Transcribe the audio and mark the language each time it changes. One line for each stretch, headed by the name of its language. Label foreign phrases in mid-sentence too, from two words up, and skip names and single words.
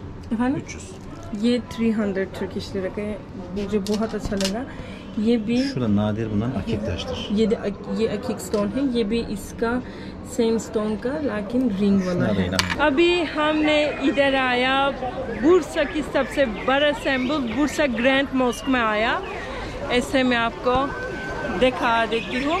Turkish: Efendim? 300.
Hindi: ये 300 तुर्किश लिरा का है, मुझे बहुत अच्छा लगा। ये भी
Turkish: Şurada nadir bulunan akik taştır.
Hindi: ये अकीक स्टोन है, ये भी इसका
English: same stone
Hindi: का लेकिन रिंग वाला शुना है। देना। अभी हमने इधर आया बुरसा की सबसे बड़ा सिंबल बुरसा ग्रैंड मॉस्क में आया। ऐसे मैं आपको दिखा देती हूँ।